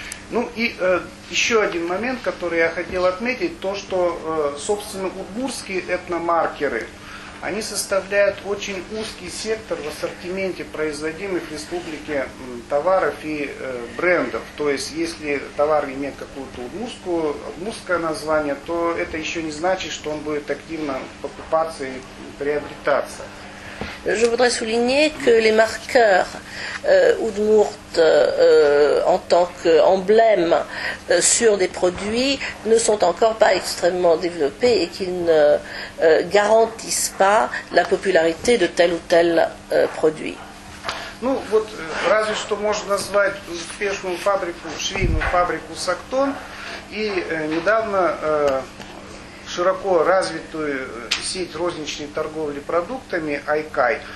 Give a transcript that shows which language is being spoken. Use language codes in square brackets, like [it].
[ru] Ну и еще один момент, который я хотел отметить, то, что, собственно, удмуртские этномаркеры, они составляют очень узкий сектор в ассортименте производимых в республике товаров и брендов. То есть, если товар имеет какое-то удмуртское название, то это еще не значит, что он будет активно покупаться и приобретаться. [fr] Je voudrais souligner que les marqueurs Udmurt en tant qu'emblème sur des produits ne sont encore pas extrêmement développés et qu'ils ne garantissent pas la popularité de tel ou tel produit. [ru] Ну вот разве что можно назвать успешную фабрику, швейную фабрику «Сактон» и недавно широко развитую сеть розничной торговли продуктами «Айкай».